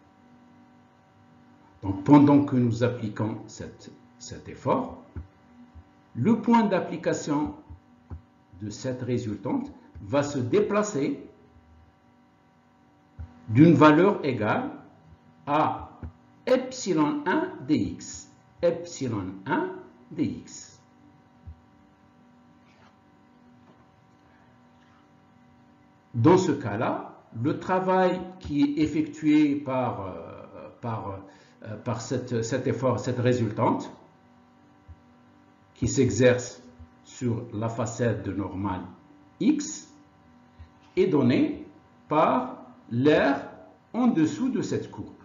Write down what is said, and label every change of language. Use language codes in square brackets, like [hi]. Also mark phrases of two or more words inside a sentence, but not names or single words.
[fr] Donc, pendant que nous appliquons cet effort, le point d'application de cette résultante va se déplacer d'une valeur égale à epsilon 1 dx. Epsilon 1 dx. Dans ce cas-là, le travail qui est effectué par cet effort, cette résultante, qui s'exerce sur la facette de normale x, est donné par l'aire en dessous de cette courbe.